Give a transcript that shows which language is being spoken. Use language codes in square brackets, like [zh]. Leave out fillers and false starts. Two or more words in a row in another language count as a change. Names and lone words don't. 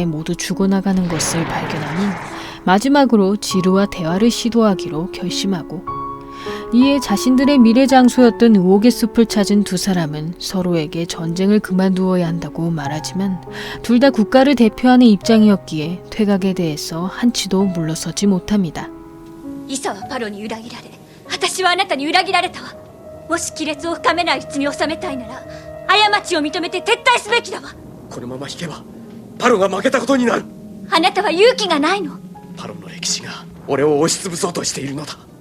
[ko] 모두 죽어나가는 것을 발견하니 마지막으로 지르와 대화를 시도하기로 결심하고, 이에 자신들의 미래 장소였던 의혹의 숲을 찾은 두 사람은 서로에게 전쟁을 그만두어야 한다고 말하지만 둘 다 국가를 대표하는 입장이었기에 퇴각에 대해서 한치도 물러서지 못합니다. [ja] イサはパロに裏切られ、私はあなたに裏切られたわ。もし亀裂を深めないうちに収めたいなら過ちを認めて撤退すべきだわ。このまま引けばパロが負けたことになる。あなたは勇気がないの。パロの歴史が俺を押しつぶそうとしているのだ。